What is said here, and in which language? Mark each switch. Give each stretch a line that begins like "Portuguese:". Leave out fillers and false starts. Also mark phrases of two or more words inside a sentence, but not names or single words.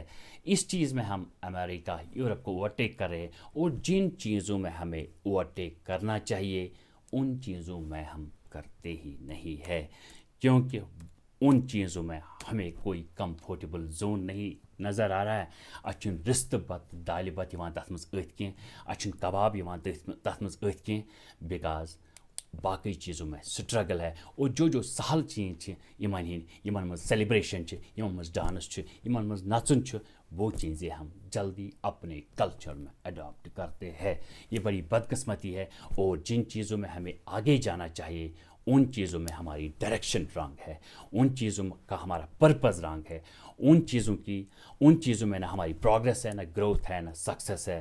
Hindi: इस चीज़ में हम अमेरिका, यूरोप को ओवरटेक कर रहे हैं, और जिन चीज़ों में हमें ओवरटेक करना चाहिए उन चीज़ों में हम करते ही नहीं है, क्योंकि उन चीज़ों में हमें कोई
English: comfortable zone
Hindi: नहीं नज़र आ रहा है।
Kashmiri: अच्छुन रिस्त बत दाल बत यवान तथ मज अथ कह, अच्छुन कबाब यवान तथ मज अथ कह,
Hindi: बिकॉज बाकी चीज़ों में स्ट्रगल है। और जो सहल चीज़
Kashmiri: यमन मज सेलिब्रेशन, यमन मज डांस, यमन मज नचन,
Hindi: वो चीज़ें हम जल्दी अपने कल्चर में अडॉप्ट करते हैं। ये बड़ी बदकिस्मती है, और जिन चीज़ों में हमें आगे जाना चाहिए उन चीज़ों में हमारी
English: direction wrong
Hindi: है, उन चीज़ों का हमारा
English: purpose wrong
Hindi: है, उन चीज़ों में ना हमारी प्रोग्रेस है, ना ग्रोथ है, ना सक्सेस है।